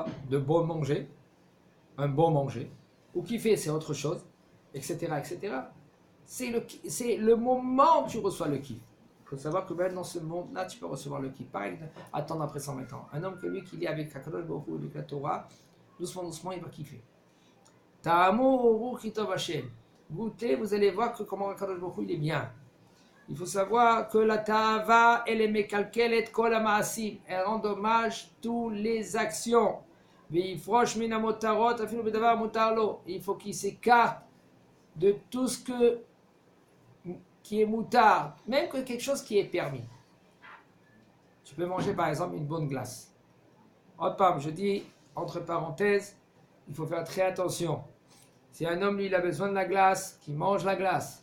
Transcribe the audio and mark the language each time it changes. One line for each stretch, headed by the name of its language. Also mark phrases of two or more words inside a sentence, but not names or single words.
French: De bon manger, un bon manger. Ou kiffer, c'est autre chose, etc. etc. C'est le moment où tu reçois le kiff. Il faut savoir que même dans ce monde-là, tu peux recevoir le kiff. Pareil, attendre après 120 ans. Un homme que lui, qui est avec
Hebrew: הקדוש ברוך הוא,
French: avec la Torah, doucement, doucement, il va kiffer.
Hebrew: טעמו וראו כי טוב השם.
French: Goûtez, vous allez voir comment
Hebrew: הקדוש ברוך הוא,
French: il est bien. Il faut savoir que la Ta'ava, elle est
Hebrew: מקלקלת כל המעשים.
French: Elle endommage toutes les actions.
Hebrew: ויפרוש מן המותרות אפילו בדבר מותר לו.
French: Il faut qu'il s'écarte de tout ce qui est moutard, même que quelque chose qui est permis. Tu peux manger par exemple une bonne glace. Je dis, entre parenthèses, il faut faire très attention. Si un homme, lui, il a besoin de la glace, qu'il mange la glace.